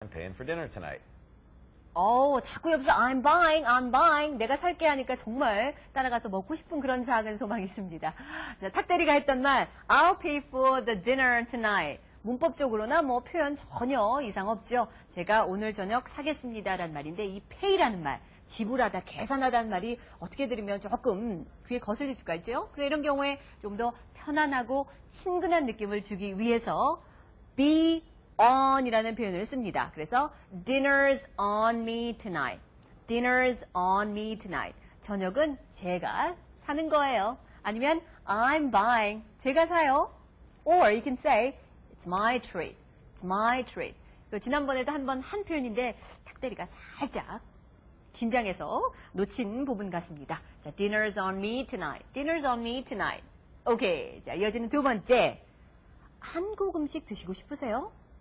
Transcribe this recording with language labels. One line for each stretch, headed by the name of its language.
English: I'm paying for dinner tonight.
Korean: 자꾸 옆에서
English: I'm buying.
Korean: 내가 살게 하니까 정말 따라가서 먹고 싶은 그런 작은 소망이 있습니다. 자, 탁대리가 했던 말,
English: I'll pay for the dinner tonight.
Korean: 문법적으로나 뭐 표현 전혀 이상 없죠. 제가 오늘 저녁 사겠습니다라는 말인데 이 pay라는 말, 지불하다, 계산하다는 말이 어떻게 들으면 조금 귀에 거슬릴 수가 있죠. 그래 이런 경우에 좀 더 편안하고 친근한 느낌을 주기 위해서 be on이라는 표현을 씁니다. 그래서
English: dinner's on me tonight. dinner's on me tonight.
Korean: 저녁은 제가 사는 거예요. 아니면
English: I'm buying.
Korean: 제가 사요.
English: Or you can say it's my treat. it's my treat.
Korean: 지난번에도 한번 한 표현인데 탁대리가 살짝 긴장해서 놓친 부분 같습니다.
English: 자, dinner's on me tonight. dinner's on me tonight. 오케이.
Korean: 자, 이어지는 두 번째. 한국 음식 드시고 싶으세요?